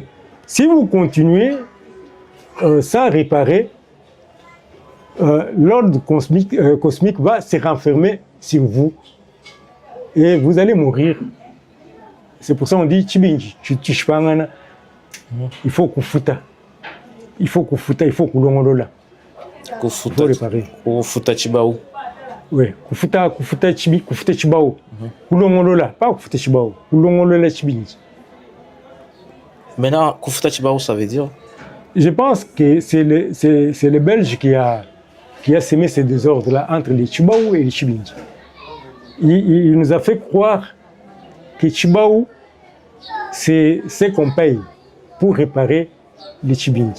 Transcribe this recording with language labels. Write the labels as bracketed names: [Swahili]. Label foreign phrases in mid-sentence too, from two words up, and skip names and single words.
[French] Si vous continuez sans réparer, l'ordre cosmique va se renfermer sur vous et vous allez mourir. C'est pour ça qu'on dit Chibinji, il faut kufuta. Il faut kufuta, il faut kulongolola. Il faut réparer. [Luba-Lulua] Kufuta Chibao. [French] Oui, [Luba-Lulua] kufuta Chibao. [French] Kulongolola, pas [Luba-Lulua] kufuta Chibao. Kulongolola Chibinji. [French] Maintenant, [Luba-Lulua] kufuta Chibao, [French] ça veut dire? Je pense que c'est le Belge qui a semé ces désordres-là entre les Chibao et les Chibindi. Il nous a fait croire que Chibao, c'est ce qu'on paye pour réparer les Chibindi.